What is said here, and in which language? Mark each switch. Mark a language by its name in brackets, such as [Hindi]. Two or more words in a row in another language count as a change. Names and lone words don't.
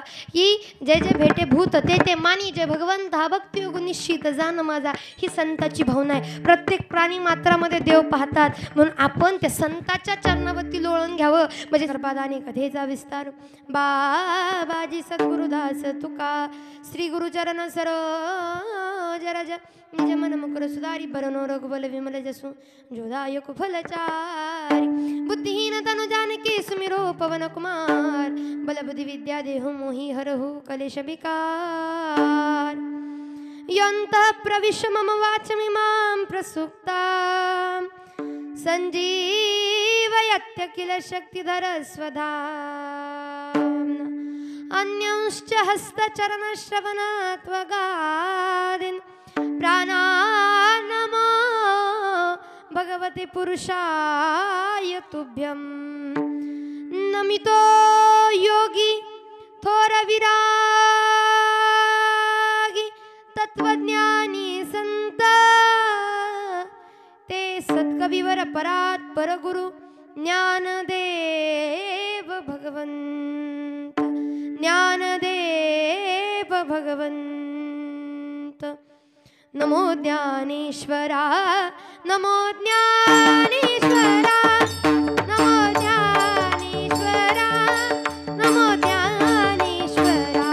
[Marathi] की जे जे भेटे भूत ते ते मानी, जे भगवंत भक्ती योग निश्चित जाण माझा, ही संताची भावना आहे. प्रत्येक प्राणी मात्रामध्ये देव पाहतात, म्हणून आपण त्या संताच्या चरणावरती लोळण घ्यावं. म्हणजे सर्पादाने कथेचा विस्तार. बाबाजी सद्गुरुदास तुका [Awadhi] श्री गुरुचरण सरोज रज निज मन मुकुर सुधारी बरनो रघुबल विमल जसु जोदायक फलचारी. बुद्धिहीन तनु जानकी सुमिरो पवन कुमार, बल बुद्धि विद्या देहु मोहि हरहु कलेश विकार. [Sanskrit] यन्तः प्रविश्य मम वाचमिमां प्रसुप्तां संजीवयत्य किल शक्तिधर स्वधाम्ना. अन्यंश्च हस्तचरणश्रवणत्वगादीन् प्राणान्नमो भगवते पुरुषाय तुभ्यं नमितो [Marathi] योगी थोर विरागी तत्वज्ञानी संत ते सत्कविवर परात् परगुरु ज्ञानदेव भगवंत ज्ञानदेव भगवंत नमो ज्ञानेश्वरा नमो ज्ञानेश्वरा नमो ज्ञानेश्वरा नमो ज्ञानेश्वरा